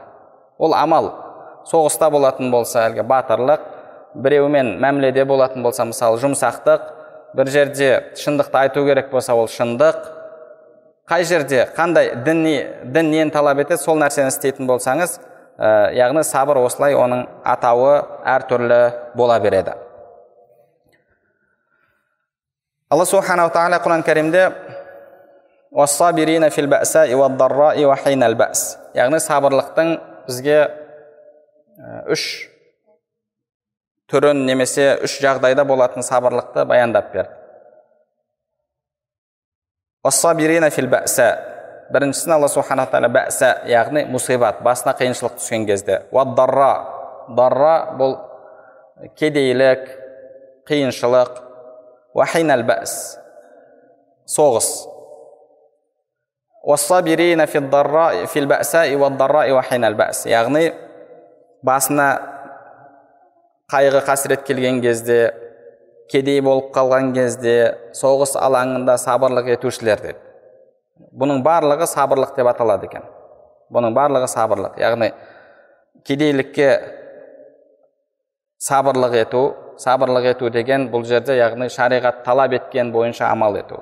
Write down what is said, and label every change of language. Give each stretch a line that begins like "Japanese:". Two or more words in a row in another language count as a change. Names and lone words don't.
Kazakh: Ол амал соғыста болатын болса, әлгі батырлық, біреумен мәміледе болатын болса, мысалы жұмсақтық, бір жерде шындықты айту керек болса, ол шындық. Қай жерде, қандай дін нені талап етеді, сол нәрсені істейтін болсаңыз, яғни сабыр осылай оның атауы әртүрлі бола береді. Алла Субханаху тағала Құран кәрімде
Arabic: «والصابرين في البأساء والضراء وحين البأس».
Kazakh: Яғни сабырлықтың бізге үш түрін немесе үш жағдайда болатын сабырлықты баяндап берді.
Arabic: «والصابرين في البأساء».
Kazakh: Біріншісін Алла
Arabic: سبحانه تعالى
Kazakh: бәъса, яғни мұсибат, басына қиыншылық түскен кезде.
Arabic: «والضراء».
Kazakh: Дарра бұл кедейлік, қиыншылық.
Arabic: «وحين البأس» соғыс. «والصابرين في البأساء والضراء وحين البأس».
Kazakh: Яғни басына қайғы қасірет келген кезде, кедей болып қалған кезде, соғыс алаңында сабырлық етушілер деп. Бұның барлығы сабырлық деп аталады екен. Бұның барлығы сабырлық. Яғни кедейлікке сабырлық ету деген бұл жерде, яғни шариғат талап еткен бойынша амал ету.